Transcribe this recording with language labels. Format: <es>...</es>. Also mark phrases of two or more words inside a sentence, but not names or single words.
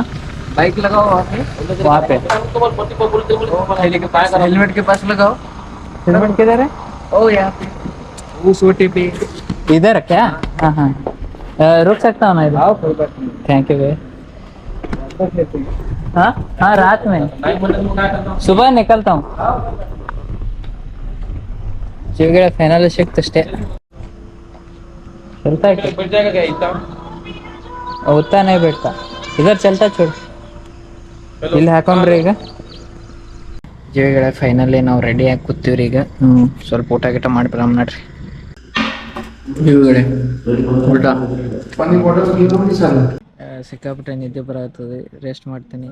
<hi>बाइक लगाओ वहाँ पे। हेलमेट के पास लगाओ। हेलमेट किधर है? ओ यहाँ पे उस ओटी पे। इधर क्या? हाँ हाँ, रुक सकता हूँ ना इधर? आओ, कोई बात नहीं। थैंक यू भैया। हाँ हाँ, रात में, सुबह निकलता हूँ।</hi> <kn>ಜೀವಿಗಳೇ ಫೈನಲ್ ಸಿಕ್ತಷ್ಟೇ.</kn> <hi>चलता है क्या? बैठ जाएगा क्या इतना? उतना नहीं बैठता, इधर चलता छोड़.</hi> <kn>ಇಲ್ಲಿ ಹಾಕೊಂಡ್ರಿ ಈಗ. ಜೀವಿಗಳೇ ಫೈನಲಿ ನಾವು ರೆಡಿ ಆಗಿ ಕೂತೀವ್ರಿ ಈಗ. ಸ್ವಲ್ಪ ಊಟ ಗಿಟ ಮಾಡಿ ಬರಮ್ ನಡ್ರಿ. ಜೀವಿಗಳೇ ಊಟ ಸಿಕ್ಕಾಪಟ್ಟೆ ನಿದ್ದೆ ಬರತ್ತದ. ರೆಸ್ಟ್ ಮಾಡ್ತೀನಿ.</kn>